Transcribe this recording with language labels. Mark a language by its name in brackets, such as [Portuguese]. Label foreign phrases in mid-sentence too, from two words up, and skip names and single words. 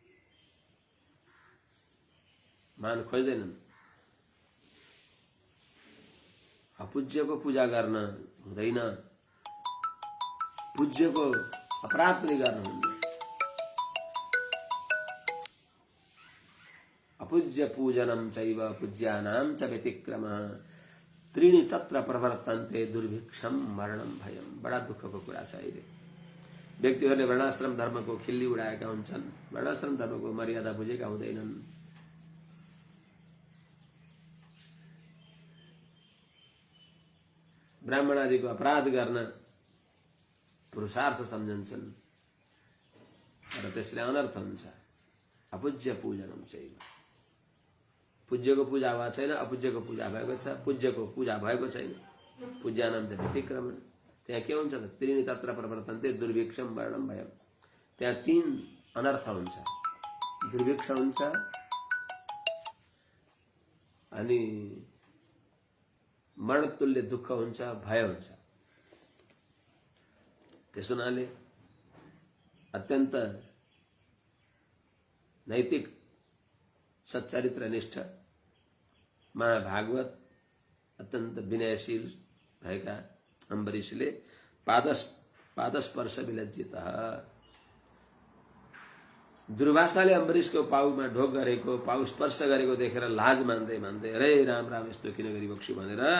[Nepali] मान खोज्दैनन्। अपूज्यको पूजा गर्न हुँदैन, पूज्यको अपराध पनि गर्न हुँदैन। [Sanskrit] अपूज्य पूजनम चैव पूज्यानां च व्यतिक्रमः त्रीणि तत्र प्रवर्तन्ते दुर्भिक्षम मरणम भयम। [Nepali] बडा दुःखको कुरा छ। अहिले व्यक्तिहरूले वर्णाश्रम धर्मको खिल्ली उडाएका हुन्छन्, वर्णाश्रम धर्मको मर्यादा बुझेका हुँदैनन्। ब्राह्मण आदिको अपराध गर्न पुरुषार्थ सम्झन्छन् र त्यसले अनर्थ हुन्छ। [Sanskrit] अपूज्य पूजनम चैव, [Nepali] पूज्यको पूजा भएको छैन, अपूज्यको पूजा भएको छ, पूज्यको पूजा भएको छैन। [Sanskrit] पूज्यानां च व्यतिक्रमः, [Nepali] त्यहाँ के हुन्छ त [Sanskrit] त्रीणि तत्र प्रवर्तन्ते दुर्भिक्षम वर्णम भयम। [Nepali] त्यहाँ तीन अनर्थ हुन्छ, दुर्भिक्ष हुन्छ अनि मरणतुल्य दुःख हुन्छ, भय हुन्छ। त्यसो हुनाले अत्यन्त नैतिक सच्चरित्रनिष्ठ महाभागवत अत्यन्त विनयशील भएका अम्बरीशले पादस्पर्श विलज्जित, दुर्वासाले अम्बरीशको पाउमा ढोक गरेको, पाउ स्पर्श गरेको देखेर लाज मान्दै मान्दै अरे राम राम यस्तो किन गरिबक्छु भनेर